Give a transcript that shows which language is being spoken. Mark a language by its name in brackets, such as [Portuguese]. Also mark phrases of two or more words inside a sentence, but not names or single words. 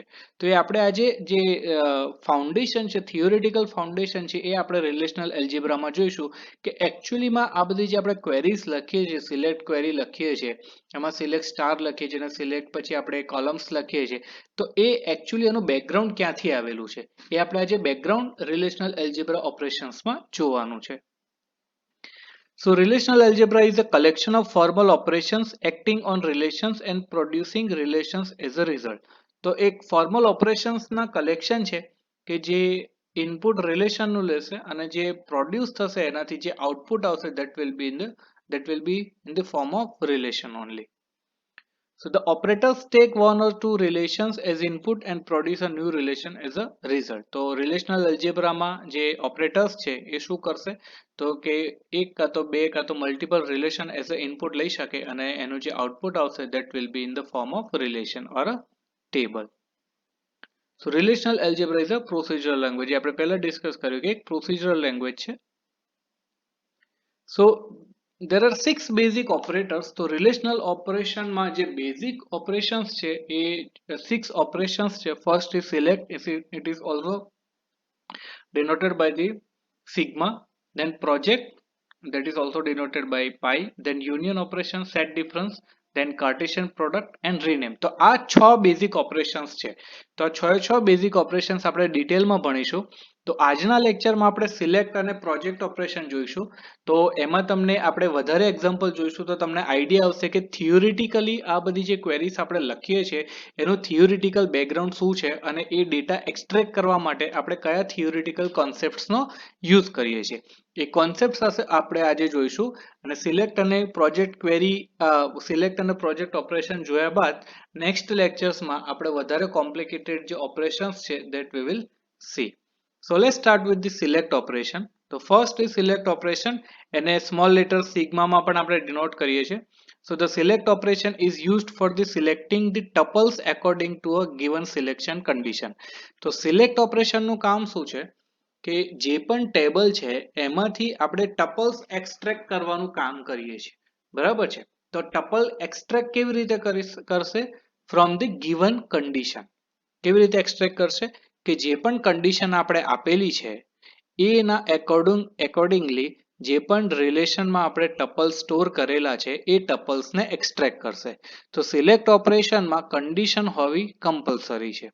[Gujarati] તો એ આપણે આજે જે ફાઉન્ડેશન છે, [English] theoretical foundation [Gujarati] છે, એ આપણે [English] relational algebra [Gujarati] જોઈશું કે એકચ્યુઅલીમાં આ બધી જે આપણે ક્વેરીઝ લખીએ છીએ, [English] select query [Gujarati] લખીએ છીએ, એમાં [English] select star [Gujarati] લખીએ છીએ અને સિલેક્ટ પછી આપણે કોલમ્સ લખીએ છીએ, તો એ એકચ્યુઅલી એનું બેકગ્રાઉન્ડ ક્યાંથી આવેલું છે એ આપણે આજે [English] background relational algebra operations [Gujarati] જોવાનું છે. [English] So relational algebra is a collection of formal operations acting on relations and producing relations as a result. [Gujarati] તો એક [English] formal operations [Gujarati] ના collection છે કે જે [English] input relation [Gujarati] નું લેશે અને જે produce થશે એનાથી જે output આવશે [English] that will be in the form of relation only. So the operators take one or two relations as input and produce a new relation as a result. [Gujarati] તો [English] relational algebra [Gujarati] માં જે operators છે એ શું કરશે તો કે એક કાં તો બે કાં તો [English] multiple relation as a input [Gujarati] લઈ શકે અને એનું જે output આવશે [English] that will be in the form of relation or a table. So relational algebra is a procedural language. [Gujarati] આપણે પહેલા discuss કર્યું કે એક [English] procedural language [Gujarati] છે. [English] So there are 6 basic operators. [Gujarati] તો [English] relational operation [Gujarati] માં જે [English] basic operations [Gujarati] છે એ 6 operations છે. [English] First is select, it is also denoted by the sigma, then project, that is also denoted by pi, then union operation, set difference, then Cartesian product and rename. [Gujarati] તો આ 6 [English] basic operations [Gujarati] છે. તો આ 6 [English] basic operations [Gujarati] આપણે ડિટેલમાં ભણીશું. તો આજના લેક્ચરમાં આપણે સિલેક્ટ અને [English] project operation [Gujarati] જોઈશું. તો એમાં તમને આપણે વધારે એક્ઝામ્પલ જોઈશું તો તમને આઈડિયા આવશે કે થિયોરિટિકલી આ બધી જે ક્વેરીઝ આપણે લખીએ છીએ એનું [English] theoretical background [Gujarati] શું છે અને એ [English] data extract [Gujarati] કરવા માટે આપણે કયા [English] theoretical concepts [Gujarati] યુઝ કરીએ છીએ. એ કોન્સેપ્ટ્સ આપણે આજે જોઈશું અને સિલેક્ટ અને [English] project query select [Gujarati] અને [English] project operation [Gujarati] જોયા બાદ [English] next lectures [Gujarati] આપણે વધારે કોમ્પ્લિકેટેડ જે ઓપરેશન્સ છે [English] that we will see. So let's start with the select operation. So first is select operation and a small letter sigma [Gujarati] માં પણ આપણે [English] denote [Gujarati] કરીએ છીએ. [English] So the select operation is used for the selecting the tuples according to a given selection condition. [Gujarati] તો [English] select operation [Gujarati] નું કામ શું છે કે જે પણ ટેબલ છે એમાંથી આપણે [English] tuples extract [Gujarati] કરવાનું કામ કરીએ છીએ. બરાબર છે. તો [English] tuple extract [Gujarati] કેવી રીતે કરશે [English] from the given condition. [Gujarati] કેવી રીતે એક્સટ્રેક્ટ કરશે કે જે પણ કન્ડિશન આપણે આપેલી છે એના એકોર્ડિંગલી જે પણ રિલેશનમાં આપણે [English] tuple store [Gujarati] કરેલા છે એ ટપલ્સને એક્સટ્રેક્ટ કરશે. તો [English] select operation [Gujarati] કન્ડિશન હોવી કમ્પલસરી છે.